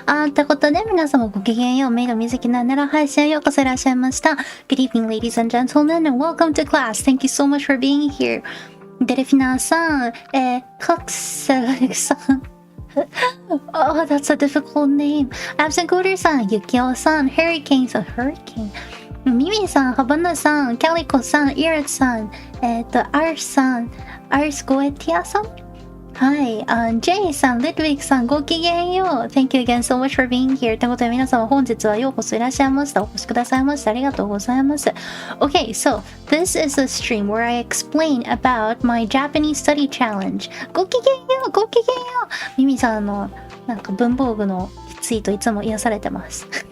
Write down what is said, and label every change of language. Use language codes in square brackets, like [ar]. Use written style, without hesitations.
[ja] ってことで、皆様ごきげんよう。メイド水木ななら配信へようこそいらっしゃいました。 [en] Good evening, ladies and gentlemen, and welcome to class. Thank you so much for being here. [ja] デルフィナーさん、カクセルさん。 [en] Oh, that's a difficult name. [ja] Absent Cooter さん、ユキオさん、Hurricane さん、Hurricane。ミミさん、ハバナさん、キャリコさん、イラツさん、アルさん、アルスゴエティアさん。はい、ジェイさん、レッドウィークさん、ごきげんよう。 [en] Thank you again so much for being here. [ja] ということで皆様本日はようこそいらっしゃいました。お越しくださいましてありがとうございます。 [en] Okay, so this is a stream where I explain about my Japanese study challenge. [ja] ごきげんよう、ごきげんよう。ミミさんのなんか文房具のツイートいつも癒されてます。